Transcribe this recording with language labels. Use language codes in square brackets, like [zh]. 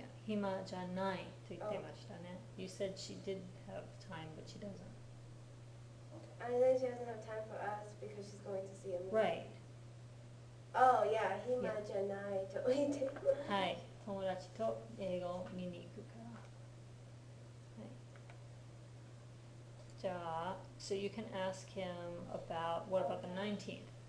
[ja] 暇じゃないと言ってましたね。 [en] You said she did have time, but she doesn't. And then she doesn't have time for us because she's going to see a movie. Right. Oh, yeah, [ja] 暇じゃないと言って。はい。友達と映画を見に行くから。はい。じゃあ、 [en] so you can ask him about, what about the 19th?